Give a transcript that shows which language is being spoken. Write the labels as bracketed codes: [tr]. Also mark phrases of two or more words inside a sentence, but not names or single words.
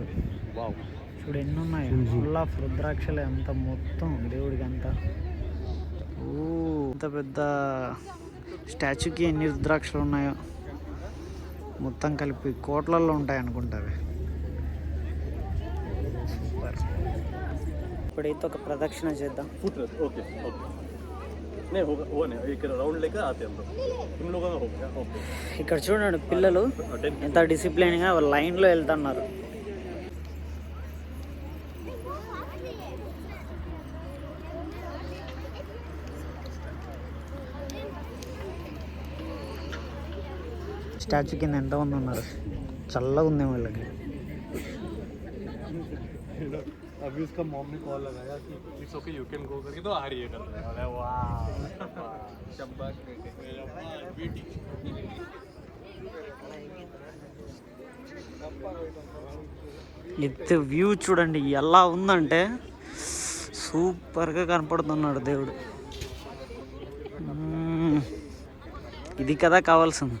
[te] చూడు ఎన్ని ఉన్నాయి, [en] full of [te] రుద్రాక్షలే అంత మొత్తం దేవుడికి అంతా. ఇంత పెద్ద స్టాచ్యూకి ఎన్ని రుద్రాక్షలు ఉన్నాయో, మొత్తం కలిపి కోట్లల్లో ఉంటాయి అనుకుంటారు. సూపర్. ఇప్పుడైతే ఒక ప్రదక్షిణ చేద్దాం. [en] okay okay [hi] नहीं होगा वो नहीं एक राउंड लेकर आते हम लोग तुम लोगों का हो गया ओके [te] ఇక్కడ చూడండి, పిల్లలు ఎంత డిసిప్లైన్గా లైన్లో వెళ్తున్నారు. స్టాచ్యూ కింద ఎంతమంది ఉన్నారు, చల్లగా ఉంది వాళ్ళకి. [hi] अभी उसका मॉम ने कॉल लगाया कि [en] it's okay you can go [hi] करके तो आ रही है करने वाला है। वाह शाबाश बेटे मेरा बेटी। [te] ఇది వ్యూ చూడండి ఎలా ఉందంటే సూపర్గా కనపడుతున్నాడు దేవుడు. ఇది కదా కావాల్సింది.